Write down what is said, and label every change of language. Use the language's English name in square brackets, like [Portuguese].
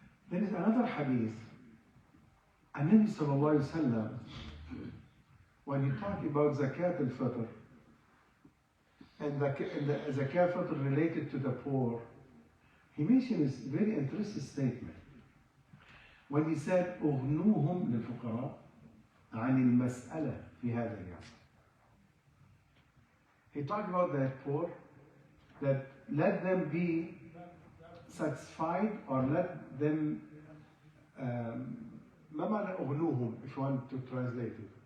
[English] There is another hadith. Nabi sallallahu alayhi wa sallam, when he talked about zakat al-fitr, and the zakat al-fitr related to the poor, he mentioned this very interesting statement. When he said, [Arabic] أغنوهم للفقراء عن المسألة في هذا اليوم. [English] He talked about the poor, that let them be satisfied or let them [Arabic] ما معنى أغنوهم [English] if you want to translate it?